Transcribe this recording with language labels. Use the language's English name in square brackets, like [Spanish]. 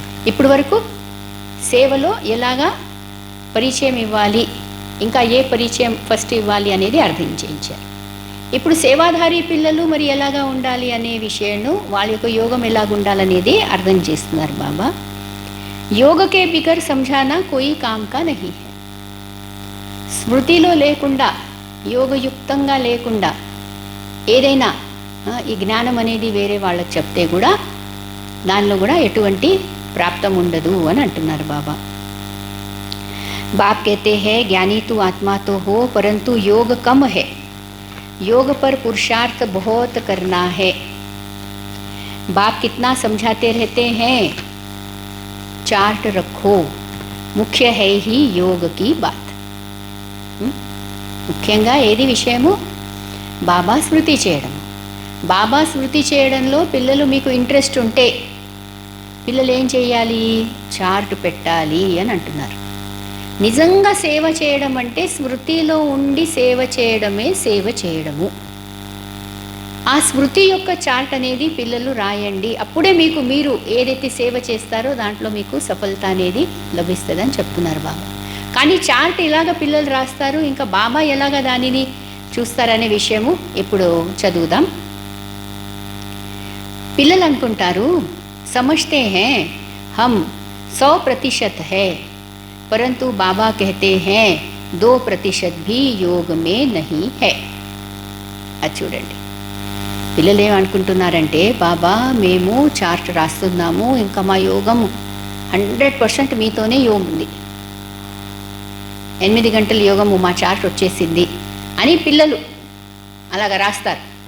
[Telugu] ఇప్పుడు వరకు సేవలో ఎలాగా పరిచయం ఇవ్వాలి, ఇంకా ఏ పరిచయం ఫస్ట్ ఇవ్వాలి అనేది అర్థం చేయించారు. ఇప్పుడు సేవాధారి పిల్లలు మరి ఎలాగా ఉండాలి అనే విషయాన్ని, వాళ్ళ యొక్క యోగం ఎలాగ ఉండాలనేది అర్థం చేస్తున్నారు బాబా. [Hindi] యోగకే బిగర్ సమझाना कोई काम का नहीं है. [Telugu] స్మృతిలో లేకుండా, యోగయుక్తంగా లేకుండా ఏదైనా ఈ జ్ఞానం అనేది వేరే వాళ్ళకి చెప్తే కూడా దానిలో కూడా ఎటువంటి ప్రాప్తం ఉండదు అని అంటున్నారు బాబా. [Hindi] बाप कहते हैं, ज्ञानी तो आत्मा तो हो परंतु योग कम है, योग पर पुरुषार्थ बहुत करना है. बाप कितना समझाते रहते हैं, चार्ट रखो, मुख्य है ही योग की बात. [Telugu] ముఖ్యంగా ఏది విషయము, బాబా స్మృతి చేయడం. బాబా స్మృతి చేయడంలో పిల్లలు మీకు ఇంట్రెస్ట్ ఉంటే పిల్లలు ఏం చేయాలి, చార్ట్ పెట్టాలి అని అంటున్నారు. నిజంగా సేవ చేయడం అంటే స్మృతిలో ఉండి సేవ చేయడమే సేవ చేయడము. ఆ స్మృతి యొక్క చార్ట్ అనేది పిల్లలు రాయండి. అప్పుడే మీకు మీరు ఏదైతే సేవ చేస్తారో దాంట్లో మీకు సఫలత అనేది లభిస్తుందని చెప్తున్నారు బాబా. కానీ చార్ట్ ఇలాగ పిల్లలు రాస్తారు, ఇంకా బాబా ఎలాగ దానిని చూస్తారనే విషయము ఇప్పుడు చదువుదాం. పిల్లలు అనుకుంటారు, [Hindi] समझते हैं हम 100% है, परंतु बाबा कहते हैं 2% भी योग में नहीं है. [Telugu] అది చూడండి, పిల్లలు ఏమనుకుంటున్నారంటే, బాబా మేము చార్ట్ రాస్తున్నాము, ఇంకా మా యోగం 100% మీతోనే యోగం ఉంది, 8 గంటల యోగము మా చార్ట్ వచ్చేసింది అని పిల్లలు అలాగ రాస్తారు.